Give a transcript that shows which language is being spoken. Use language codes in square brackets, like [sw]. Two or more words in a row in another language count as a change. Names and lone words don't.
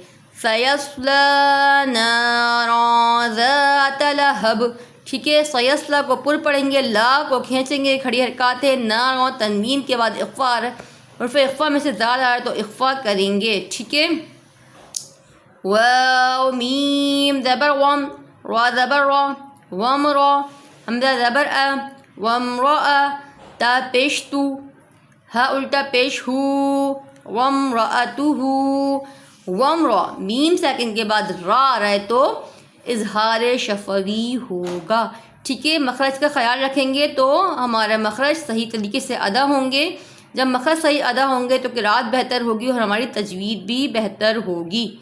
[ar] سیصلی نارا ذات لہب، [ur] ٹھیک ہے. سیصلی کو پر پڑھیں گے، لا کو کھینچیں گے، کھڑی حرکات ہے. نارا تنوین کے بعد اخفا، حرف اخفا میں سے زال آ رہا ہے تو اخفا کریں گے، ٹھیک ہے. واو میم زبر وم، را زبر را، وم را، حمزہ زبر ا، وم را ا، تا پیش تو، ہا الٹا پیش ہو، [ar] وم رأتہ، [ur] وم را میم سیکنڈ کے بعد را آ رہا ہے تو اظہار شفوی ہوگا، ٹھیک ہے. مخرج کا خیال رکھیں گے تو ہمارا مخرج صحیح طریقے سے ادا ہوں گے. جب مخرج صحیح ادا ہوں گے تو قرأت بہتر ہوگی اور ہماری تجوید بھی بہتر ہوگی.